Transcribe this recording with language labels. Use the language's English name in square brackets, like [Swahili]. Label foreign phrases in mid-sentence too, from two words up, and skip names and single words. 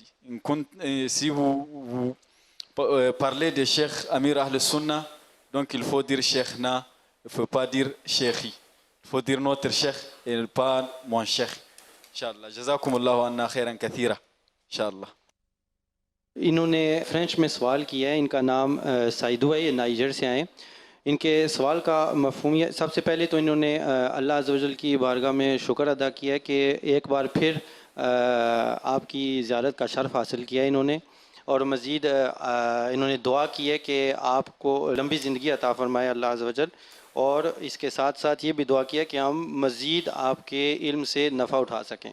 [French] Si vous parlez de Cheikh Amir Ahl Sunnah, donc il faut dire Cheikhna, il ne faut pas dire Cheikhi. Il faut dire notre Cheikh et pas mon Cheikh. [Arabic] إن شاء الله. جزاكم الله عنا خيرا كثيرا. إن شاء الله. [Urdu] انہوں نے فرینچ میں سوال کیا ہے. ان کا نام سائیدو ہے, یہ نائجر سے آئے. ان کے سوال کا مفہوم یہ, سب سے پہلے تو انہوں نے [Arabic] اللہ عز و جل [Urdu] کی بارگاہ میں شکر ادا کیا ہے کہ ایک بار پھر آپ کی زیارت کا شرف حاصل کیا ہے انہوں نے, اور مزید انہوں نے دعا کی ہے کہ آپ کو لمبی زندگی عطا فرمائے [Arabic] اللہ عز و جل, [Urdu] اور اس کے ساتھ ساتھ یہ بھی دعا کیا کہ ہم مزید آپ کے علم سے نفع اٹھا سکیں.